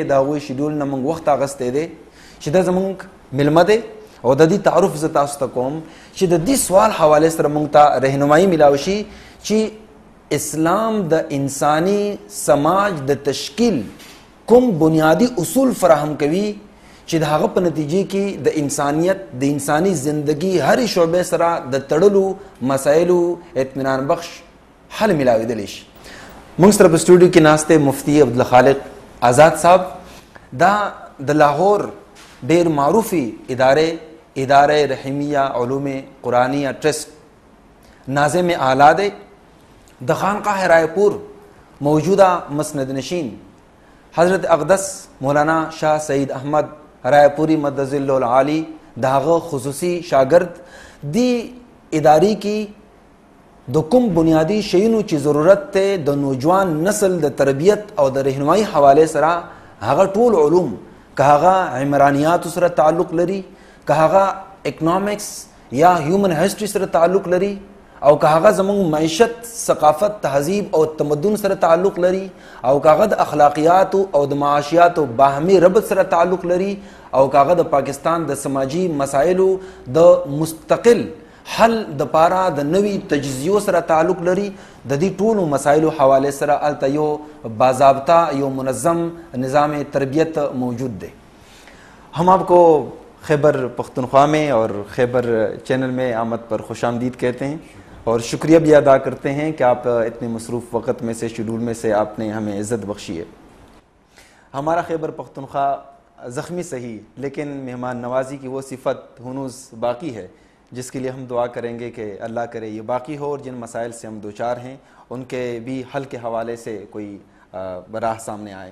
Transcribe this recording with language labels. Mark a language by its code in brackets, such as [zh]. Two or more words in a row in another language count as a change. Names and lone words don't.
[ps] د هغوی شیډول نه موږ وخت اخیستی دی چې دا زموږ میلمه دی او د دې تعارف زه تاسو ته کوم چې د دې سوال حواله سره موږ ته رهنمایي میلاو شي چې اسلام د انسانی سماج د تشکیل کوم بنیادی اصول فراهم کوي چې د هغه په نتیجې کې د انسانیت، د انسانی زندگی هر شعبې سره د تړلو مسایلو اطمینان بخش حل ملاویدلی شي. موږ سره په سټوډیو کې ناسته مفتی عبدالخالق آزاد صاحب. دا د لاهور ډیر معروفي اداره رحیمیه علوم قرآنیه ټرسټ ناظم اعلی دی. د خانقاہ رائے پور موجودہ مسند نشین حضرت اقدس مولانا شاہ سعید احمد رائے پوری [ar] مدظ اللہ العالی [ps] داغه خصوصی شاگرد دی اداری کی د کوم بنیادی شیونو چې ضرورت ته د نوجوان نسل د تربیت او د رهنمایي حواله سره هغه ټول علوم، که هغه عمرانیات سره تعلق لري، که هغه اکنامکس یا [en] human history [ps] سره تعلق لري، او که هغه زموږ معیشت، ثقافت، تهذیب او تمدن سره تعلق لري، او که هغه د اخلاقیات او د معاشیات او باهمي ربط سره تعلق لري، او که هغه د پاکستان د سماجی مسایلو د مستقل حل د پاره د نوی تجزیو سره تعلق لري، د دې ټولو مسایلو حواله سره الته یو باضابطه، یو منظم نظام تربیت موجود دی. [ur] ہم آپ کو خیبر پختونخوا میں اور خیبر چینل میں آمد پر خوش آمدید کہتے ہیں اور شکریہ بھی ادا کرتے ہیں کہ آپ اتنے مصروف وقت میں سے، شیڈول میں سے آپ نے ہمیں عزت بخشی ہے. ہمارا خیبر پختونخوا زخمی سہی لیکن مہمان نوازی کی وہ صفت ہنوز باقی ہے جس کے لیے ہم دعا کریں گے کہ اللہ کرے یہ باقی ہو، اور جن مسائل سے ہم دوچار ہیں ان کے بھی حل کے حوالے سے کوئی راہ سامنے آئے۔